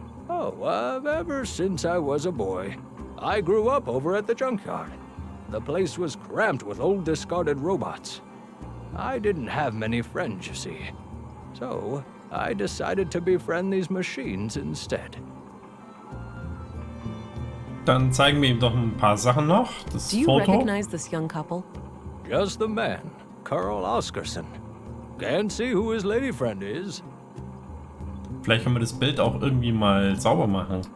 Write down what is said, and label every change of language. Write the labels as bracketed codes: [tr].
[en] Oh, ever since I was a boy. I grew up over at the junkyard. The place was cramped with old discarded robots. I didn't have many friends, you see. So, I decided to befriend these machines instead. [de] Dann zeigen wir ihm doch ein paar Sachen noch. Das [en] Do you [de] Foto. [en] recognize this young couple? Just the man, Carl Oscarson. Can't see who his lady friend is. [de] Vielleicht können wir das Bild auch irgendwie mal sauber machen.